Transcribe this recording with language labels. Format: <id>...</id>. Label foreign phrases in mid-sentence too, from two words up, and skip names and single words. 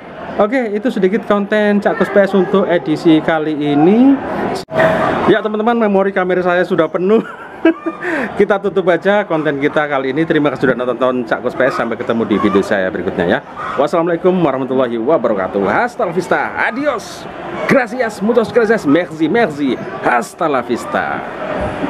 <id>Oke, itu sedikit konten Cakkus PS untuk edisi kali ini ya teman-teman. Memori kamera saya sudah penuh. Kita tutup aja konten kita kali ini. Terima kasih sudah nonton Cakkus PS. Sampai ketemu di video saya berikutnya ya.</id> <ar>والسلام عليكم ورحمة الله وبركاته.</ar> <es>Hasta la vista, adios, gracias, muchas gracias, merci, hasta la vista.</es>